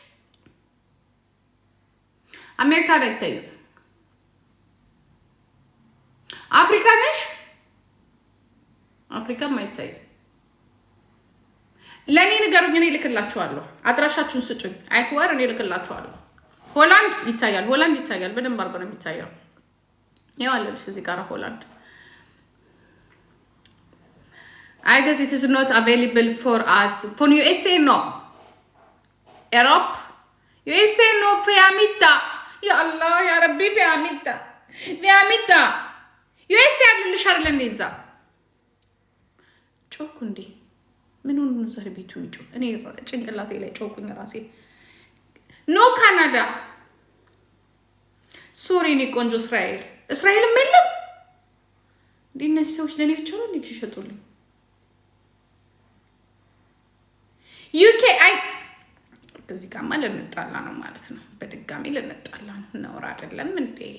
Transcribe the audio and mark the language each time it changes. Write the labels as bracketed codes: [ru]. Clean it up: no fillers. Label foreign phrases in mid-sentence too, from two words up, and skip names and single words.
[am] አሜሪካ ላይ ታዩ። አፍሪካ ነሽ? አፍሪካ ማይታይ። ለኔ ንገሩኝ፣ እኔ ልክላችኋለሁ። አድራሻችሁን ስጡኝ። አይስወር እኔ ልክላችኋለሁ። ሆላንድ ይታያል፣ ሆላንድ ይታያል። በደንብ አድርጎ ነው የሚታየው። ያለልሽ እዚህ ጋር ሆላንድ [en] I guess it is not available for us. For USA, no. Europe? USA, no. Fiamita. [ar] يا الله، يا ربي، Fiamita. Fiamita. USA, [am] አልልሽ አይደል እንደዛ ጮኩ እንዴ ምን ሆነ ነው ዛሬ ቤቱ የሚጮህ እኔ ጭንቅላቴ ላይ ጮኩኝ ራሴ ኖ ካናዳ ሶሪ እኔ ቆንጆ እስራኤልም የለም እንዴ እነዚህ ሰዎች ለኔ ብቻ ነው እንዴ ይሸጡልኝ ዩኬ አይ ከዚህ ጋር ማለት ልንጣላ ነው ማለት ነው በድጋሚ ልንጣላ ነው ነውር አይደለም እንዴ